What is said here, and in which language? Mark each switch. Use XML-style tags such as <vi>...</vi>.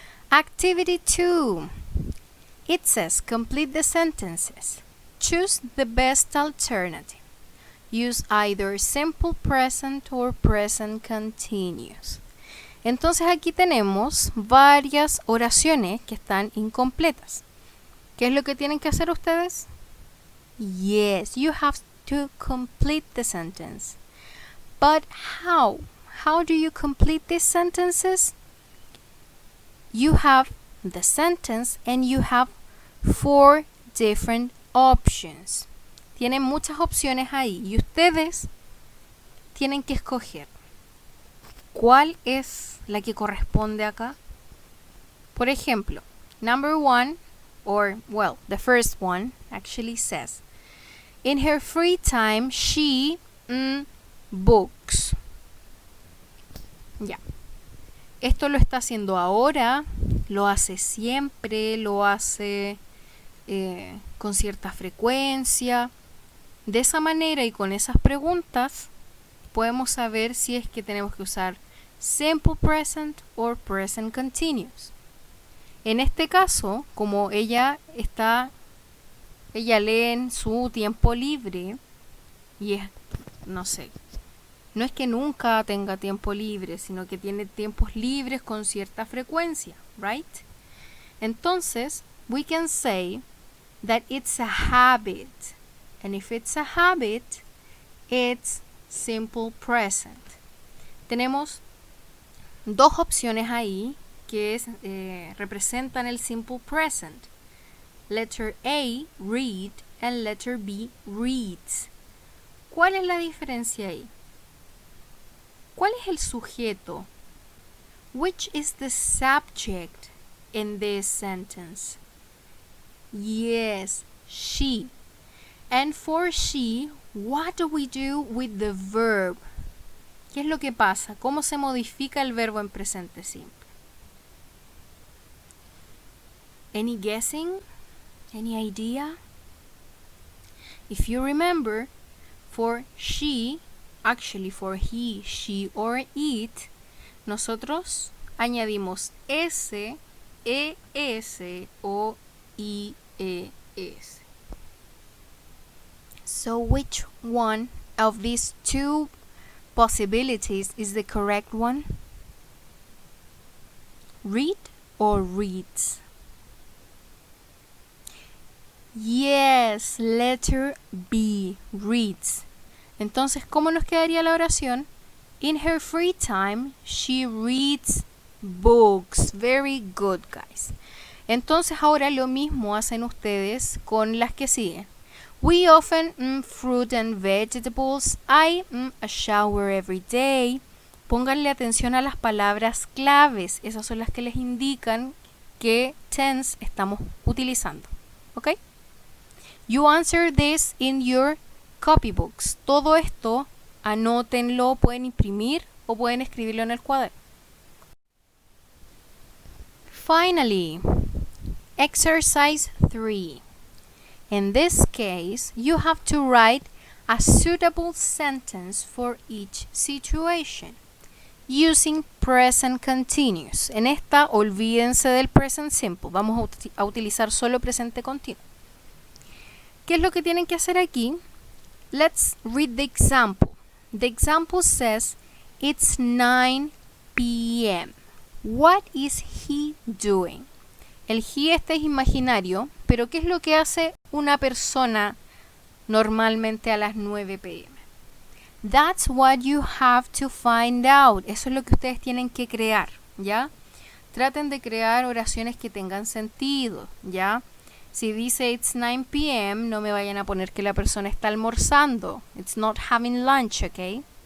<en>Activity 2. It says complete the sentences. Choose the best alternative. Use either simple present or present continuous.</en> <es>Entonces aquí tenemos varias oraciones que están incompletas. ¿Qué es lo que tienen que hacer ustedes?</es> <en>Yes, you have to complete the sentence. But how? How do you complete these sentences? You have the sentence and you have 4 different options.</en> <es>Tienen muchas opciones ahí y ustedes tienen que escoger cuál es la que corresponde acá. Por ejemplo,</es> <en>number 1, or well, the first one actually says, in her free time she books.</en> <es>Ya. Esto lo está haciendo ahora, lo hace siempre, lo hace con cierta frecuencia. De esa manera y con esas preguntas podemos saber si es que tenemos que usar</es> <en>simple present or present continuous.</en> <es>En este caso, como ella lee en su tiempo libre y es, no sé, no es que nunca tenga tiempo libre, sino que tiene tiempos libres con cierta frecuencia, right?</es> <en>Entonces, we can say that it's a habit. And if it's a habit, it's simple present.</en> <es>Tenemos 2 opciones ahí que representan el simple present.</es> <en>Letter A, read, and letter B, reads.</en> <es>¿Cuál es la diferencia ahí? ¿Cuál es el sujeto?</es> <en>Which is the subject in this sentence? Yes, she. And for she, what do we do with the verb?</en> <es>¿Qué es lo que pasa? ¿Cómo se modifica el verbo en presente simple?</es> <en>Any guessing? Any idea? If you remember, for she, actually for he, she, or it,</en> <es>nosotros añadimos s, es o ies.</es> <en>So which one of these 2 possibilities is the correct one? Read or reads? Yes, letter B, reads.</en> <es>Entonces, ¿cómo nos quedaría la oración?</es> <en>In her free time, she reads books. Very good, guys.</en> <es>Entonces, ahora lo mismo hacen ustedes con las que siguen.</es> <en>We often fruit and vegetables. I a shower every day.</en> <es>Pónganle atención a las palabras claves. Esas son las que les indican qué tense estamos utilizando. ¿Ok?</es> <en>You answer this in your copybooks.</en> <es>Todo esto, anótenlo, pueden imprimir o pueden escribirlo en el cuaderno.</es> <en>Finally, exercise 3. In this case, you have to write a suitable sentence for each situation using present continuous.</en> <es>En esta, olvídense del present simple. Vamos a utilizar solo presente continuo. ¿Qué es lo que tienen que hacer aquí?</es> <en>Let's read the example. The example says, it's 9 p.m. What is he doing?</en> <es>El he este es imaginario, pero ¿qué es lo que hace una persona normalmente a las 9 p.m.</es> <en>That's what you have to find out.</en> <es>Eso es lo que ustedes tienen que crear, ¿ya? Traten de crear oraciones que tengan sentido, ¿ya? Si dice</es> <en>it's 9 p.m.,</en> <es>no me vayan a poner que la persona está almorzando.</es> <en>It's not having lunch, okay?</en>